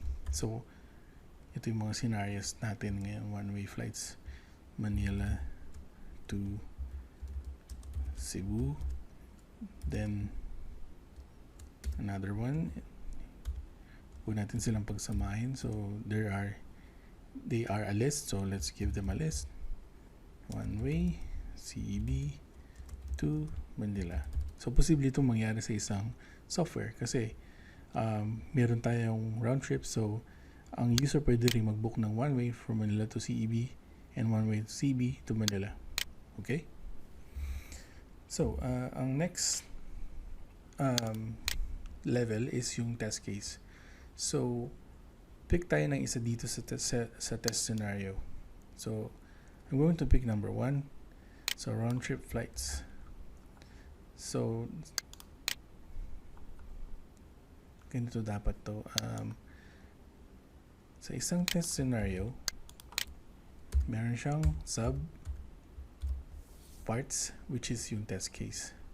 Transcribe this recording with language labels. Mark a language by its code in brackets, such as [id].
[tl] So ito yung mga scenarios natin ngayon. [en] One-way flights, Manila to Cebu. [tl] Then another one, huwag natin silang pagsamahin. [en] So they are a list, so let's give them a list. One-way CEB to Manila. [tl] So posible itong mangyari sa isang software kasi meron tayong round trip, so ang user pwede rin mag-book ng [en] one-way from Manila to CEB and one-way to CEB to Manila. [tl] Okay? So, ang next level is yung test case. So, pick tayo ng isa dito sa test scenario. [en] So, I'm going to pick number one. [tl] So, round-trip flights. So, ganito dapat to. Sa isang test scenario, meron siyang sub parts, which is yung test case.